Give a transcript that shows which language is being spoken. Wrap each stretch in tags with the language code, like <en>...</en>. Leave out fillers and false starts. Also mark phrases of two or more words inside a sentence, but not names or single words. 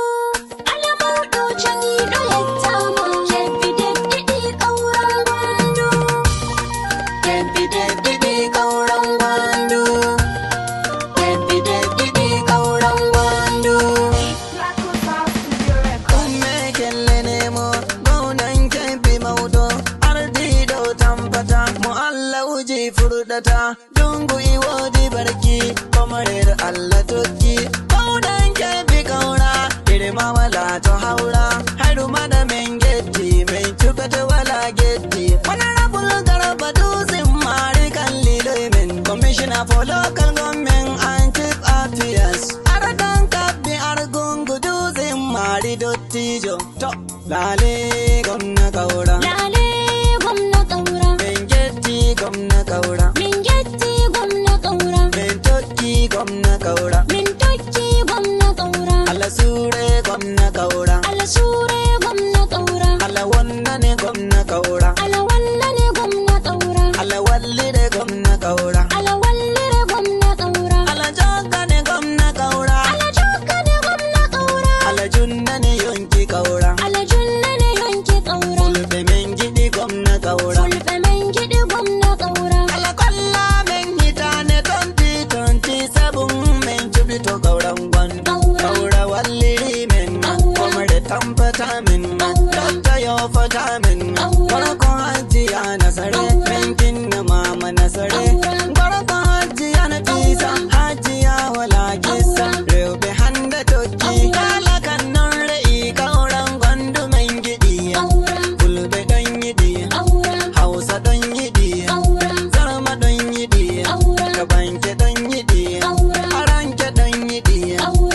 <ff>Alamauɗocin Ido ya tama, Kebbi daɗiɗi ƙauren Gwandu. Kebbi daɗiɗi ƙauren Gwandu. Kebbi daɗiɗi ƙauren Gwandu. Umme kelle nemo, gwamnan Kebbi maudo, ardiɗo tambata, mo Allah uji furɗata, dungu iwodi barki, komarer Allah tokki, gwamnan Kebbi kaura, irma wala to haura, haru mada men getti, men cukata wala getti, honorable Garba Dutsen Mari Kalliloi men,</ff> <en>Commissioner for Local Government and Chief Affairs,</en> <ff>Aradan Kabbi Argungu Dutsen Mari Dottijo, to lale gwamna kaura, Lale gwamna ƙaura, men getti gwamna kaura, min getti gwamna ƙaura, men tokki gwamna kaura, min tokki gwamna ƙaura, Allah sure gwamna kaura, Alasure gwamna ƙaura, Allah wannane gwamna kaura, Alawallane gwamna ƙaura, Allah wallire gwamna kaura, Alawallire gwamna ƙaura, Allah joggane gwamna kaura, Alajokkane gwamna ƙaura, Allah junnane yonki kaura, Alajunnane yonki ƙaura, fulɓe men giɗi gwamna kaura, Fulɓe men giɗi gwamna ƙaura, Allah kolla men hitane 2027 men cuɓito kauran gwandu, Kaura. kaura walliri men, Kaura. komre tampata men, Kaura. lotta yofata men, Kaura. gorko hajjiya nasare, Kaura. men kinna mama nasare, Kaura. gorko hajjiya nafisa, hajjiya wala kissa, Kaura. rewɓe hande tokki, Kaura. kala kan non re'i kauran gwandu men giɗi, ƙaura, fulɓe ɗon yiɗi, ƙaura, hausa ɗon yiɗi, ƙaura, zarma ɗon yiɗi, Kaura. kabanke ɗon yiɗi, Kaura. aranke ɗon yiɗi, ƙaura,</ff>